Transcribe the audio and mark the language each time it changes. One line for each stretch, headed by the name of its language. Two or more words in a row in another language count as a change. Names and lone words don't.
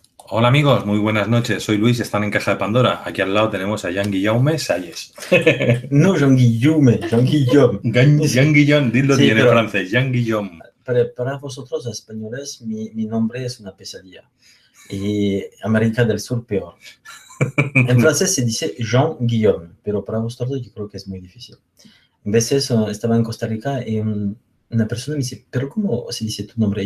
Spanish: Hola amigos, muy buenas noches. Soy Luis y están en Caja de Pandora. Aquí al lado tenemos a Jean-Guillaume Salles. No, Jean-Guillaume, Jean-Guillaume. Jean-Guillaume, dilo Sí, bien en pero francés. Jean-Guillaume. para vosotros españoles, mi nombre es una pesadilla. Y América del Sur peor. En francés se dice Jean-Guillaume, pero para vosotros yo creo que es muy difícil. A veces estaba en Costa Rica y una persona me dice, ¿pero cómo se dice tu nombre?